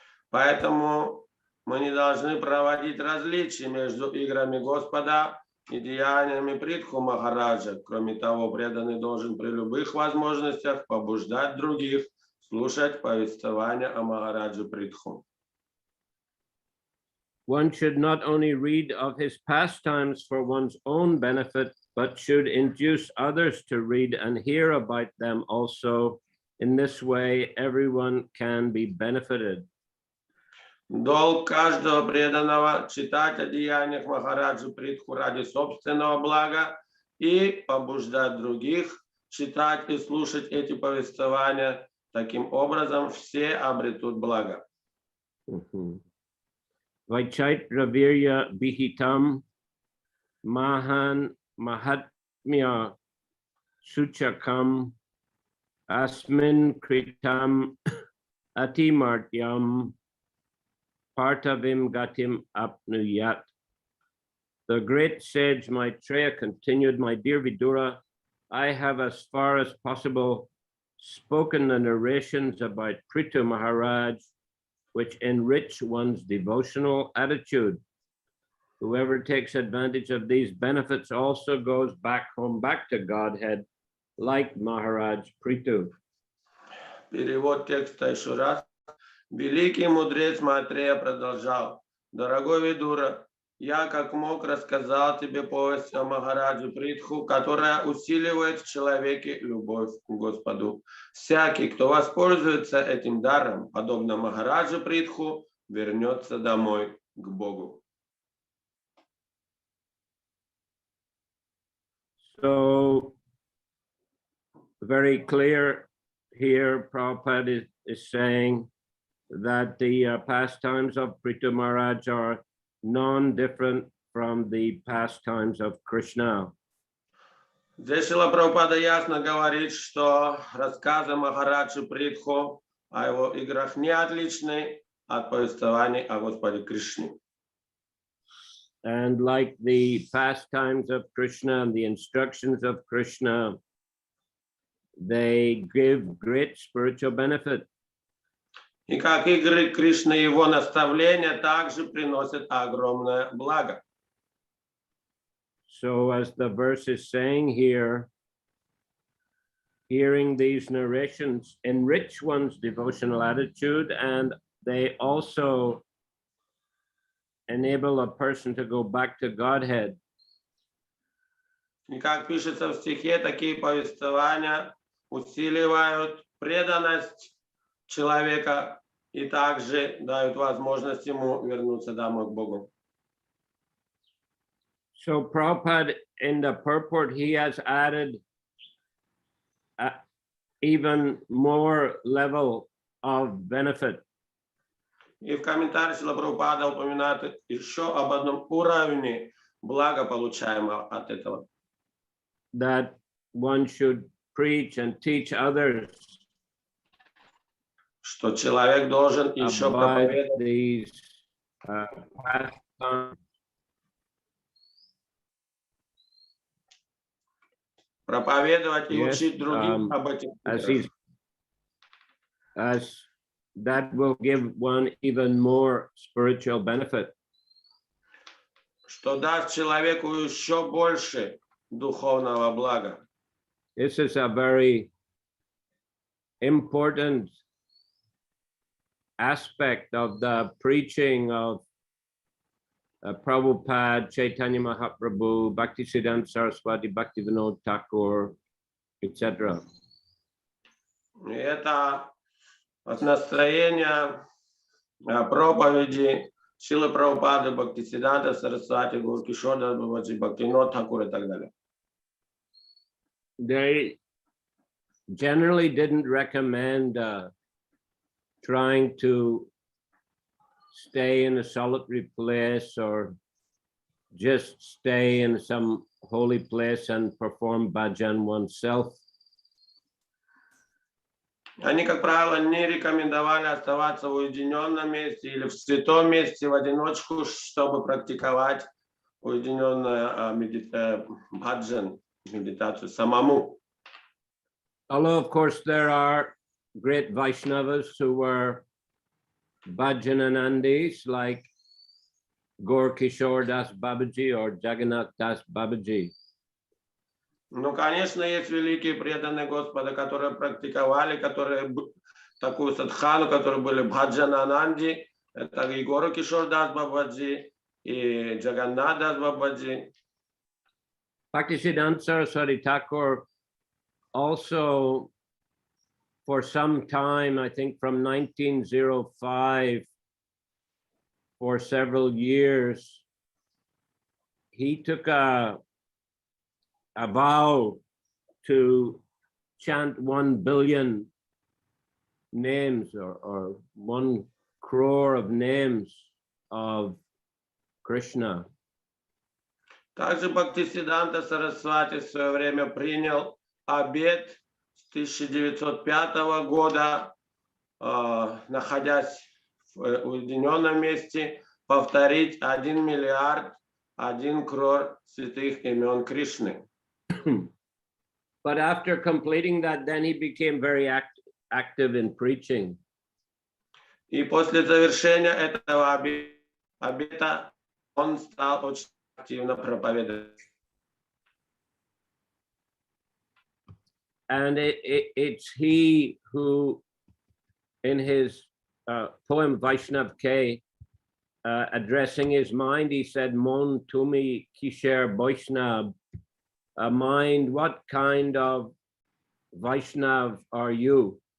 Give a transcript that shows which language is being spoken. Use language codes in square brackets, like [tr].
[ru] Поэтому мы не должны проводить различия между играми Господа и деяниями Притху Махараджа. Кроме того, преданный должен при любых возможностях побуждать других слушать повествования о Махараджи Притху. [en] One should not only read of his pastimes for one's own benefit, but should induce others to read and hear about them also. In this way, everyone can be benefited. [ru] Долг каждого преданного читать о деяниях Махараджи Притху ради собственного блага и побуждать других читать и слушать эти повествования. Таким образом, все обретут благо. [sa] Vaichitra virya bihitam mahan mahatmya suchakam asmin kritam atimartyam partavim gatim apnuyat. [en] The great sage Maitreya continued, "My dear Vidura, I have as far as possible spoken the narrations about Prithu Maharaj, which enrich one's devotional attitude. Whoever takes advantage of these benefits also goes back home, back to Godhead, like Maharaj Prithu." [ru] Перевод текста еще раз. Великий мудрец Майтрея продолжал: «Дорогой Видура, я как мог рассказал тебе повесть о Махараджи Притху, которая усиливает в человеке любовь к Господу. Всякий, кто воспользуется этим даром, подобно Махараджи Притху, вернется домой к Богу. [en] So, very clear here, Prabhupada is saying that the pastimes of Prithu Maharaj are non-different from the pastimes of Krishna. [ru] Здесь Шрила Прабхупада ясно говорит, что рассказы Махараджи Притху о его играх не отличны от повествований о Господе Кришне. [en] And like the pastimes of Krishna and the instructions of Krishna, they give great spiritual benefit. [ru] И как игры Кришны и его наставления также приносят огромное благо. [en] So as the verse is saying here, hearing these narrations enrich one's devotional attitude, and they also enable a person to go back to Godhead. [ru] И как пишется в стихе, такие повествования усиливают преданность человека и также дают возможность ему вернуться домой к Богу. [en] So Prabhupada, in the purport, he has added even more level of benefit. [ru] И в комментарии Шрила Прабхупада упоминает еще об одном уровне блага, получаемого от этого. [en] That one should preach and teach others [ru] Что человек должен еще [en] about [ru] проповедовать, [en] these pastimes, [ru] проповедовать и [en] Yes, [ru] учить других об этих играх. [en] as that will give one even more spiritual benefit. [ru] Что даст человеку еще больше духовного блага. [en] This is a very important aspect of the preaching of Prabhupada, Chaitanya Mahaprabhu, Bhaktisiddhanta Saraswati, Bhaktivinoda Thakur, etc. [ru] И это от настроения проповеди Шрилы Прабхупады, Бхактисиддханта Сарасвати, Гуру Кишора Бабаджи, Бхактивинода Тхакур и так далее. [en] They generally didn't recommend trying to stay in a solitary place or just stay in some holy place and perform bhajan oneself. [ru] Они, как правило, не рекомендовали оставаться в уединенном месте или в святом месте в одиночку, чтобы практиковать уединенную баджан, медитацию самому. [en] Although, of course, there are great Vaishnavas who were bhajananandis like Gaur Kishore Das Babaji or Jagannath Das Babaji. [ru] Ну, конечно, есть великие преданные Господа, которые практиковали, которые такую садхану, которые были бхаджанананди, это и Гору Кишор Дас Бабаджи, и Джаганнат Дас Бабаджи. [en] Bhaktisiddhanta Saraswati Thakur also, for some time, I think from 1905, for several years, he took a vow to chant 1 billion names or 1 crore of names of Krishna. [ru] Также Бхактисиддханта Сарасвати в свое время принял обет с 1905 года, находясь в уединенном месте, повторить 1 миллиард, 1 крор святых имен Кришны. [en] But after completing that, then he became very active in preaching. [ru] И после завершения этого обета он стал очень активно проповедовать. [en] And it's he who, in his poem Vaishnav K, addressing his mind, he said, [bn] Mon Tumi Kisher Vaishnav, [en] a mind, what kind of Vaishnav are you?